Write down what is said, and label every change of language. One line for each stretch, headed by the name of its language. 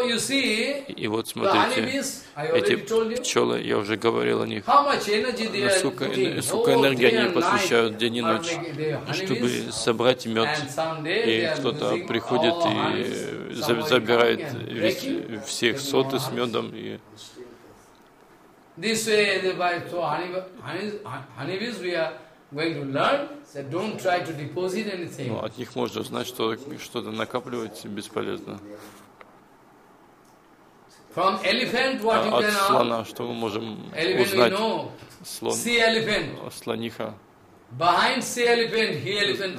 Russian: И вот смотрите, эти пчелы, я уже говорил о них, сколько энергии они посвящают день и ночь, чтобы собрать мед, и кто-то приходит и забирает всех соты с медом. И
English: this way, by so honeybees, we are going to learn. So don't try to deposit anything.
Russian: Ну, от них можно знать, что что-то накапливать бесполезно.
English: From elephant, what you can ask?
Russian: От слона, что мы можем узнать?
English: Слон. Sea elephant.
Russian: Слониха.
English: Behind sea elephant, he elephant runs.